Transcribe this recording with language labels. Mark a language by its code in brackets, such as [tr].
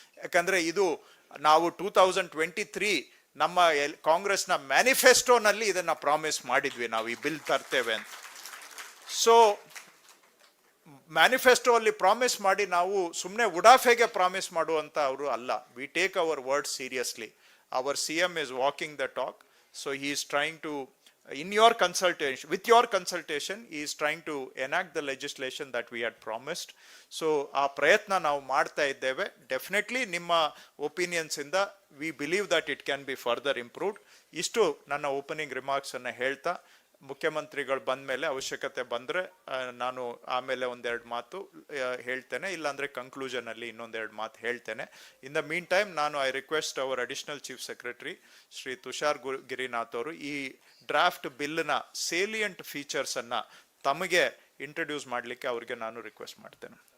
[kn] ಯಾಕಂದ್ರೆ ಇದು ನಾವು 2023 ನಮ್ಮ ಕಾಂಗ್ರೆಸ್ನ ಮ್ಯಾನಿಫೆಸ್ಟೋನಲ್ಲಿ ಇದನ್ನ ಪ್ರಾಮಿಸ್ ಮಾಡಿದ್ವಿ, ನಾವು ಈ ಬಿಲ್ ತರ್ತೇವೆ ಅಂತ. ಸೊ ಮ್ಯಾನಿಫೆಸ್ಟೋ ಅಲ್ಲಿ ಪ್ರಾಮಿಸ್ ಮಾಡಿ ನಾವು ಸುಮ್ಮನೆ ಉಡಾಫೆಗೆ ಪ್ರಾಮಿಸ್ ಮಾಡುವಂತ ಅವರು ಅಲ್ಲ. [en] We take our word seriously. Our CM is walking the talk. So he is trying to, in your consultation, with your consultation, he is trying to enact the legislation that we had promised. [kn] So ಆ ಪ್ರಯತ್ನ ನಾವು ಮಾಡ್ತಾ ಇದ್ದೇವೆ. [en] definitely [kn] ನಿಮ್ಮ opinions ಇಂದ [en] we believe that it can be further improved. [kn] ಇಷ್ಟು ನನ್ನ opening remarks ಅನ್ನ ಹೇಳ್ತಾ, ಮುಖ್ಯಮಂತ್ರಿಗಳು ಬಂದ ಮೇಲೆ ಅವಶ್ಯಕತೆ ಬಂದರೆ ನಾನು ಆಮೇಲೆ ಒಂದೆರಡು ಮಾತು ಹೇಳ್ತೇನೆ, ಇಲ್ಲಾಂದರೆ ಕನ್ಕ್ಲೂಷನ್ ಅಲ್ಲಿ ಇನ್ನೊಂದೆರಡು ಮಾತು ಹೇಳ್ತೇನೆ. [en] in the meantime [kn] ನಾನು [en] I request our additional chief secretary [kn] Shri Tushar Girinath ಅವರು ಈ ಡ್ರಾಫ್ಟ್ ಬಿಲ್ನ ಸೇಲಿಯಂಟ್ ಫೀಚರ್ಸ್ ಅನ್ನ ತಮಗೆ ಇಂಟ್ರೊಡ್ಯೂಸ್ ಮಾಡಲಿಕ್ಕೆ ಅವರಿಗೆ ನಾನು ರಿಕ್ವೆಸ್ಟ್ ಮಾಡ್ತೇನೆ.